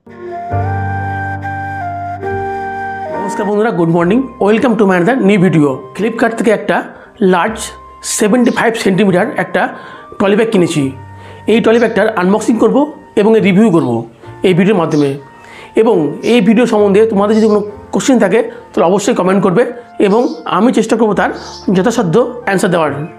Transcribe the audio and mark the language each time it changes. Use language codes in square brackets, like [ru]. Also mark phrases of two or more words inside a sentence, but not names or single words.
[ne] नमस्कार बंधुरा [en] good morning welcome to my another new video. [bn] फ्लिपकार्ट থেকে একটা লার্জ 75 সেন্টিমিটার একটা [en] trolley bag [bn] কিনেছি। এই ট্রলি ব্যাগটার আনবক্সিং করব এবং এর রিভিউ করব এই ভিডিওর মাধ্যমে। এবং এই ভিডিও সম্বন্ধে তোমাদের যদি কোনো কোশ্চেন থাকে তাহলে অবশ্যই কমেন্ট করবে এবং আমি চেষ্টা করব তার যথাসাধ্য অ্যান্সার দেওয়ার।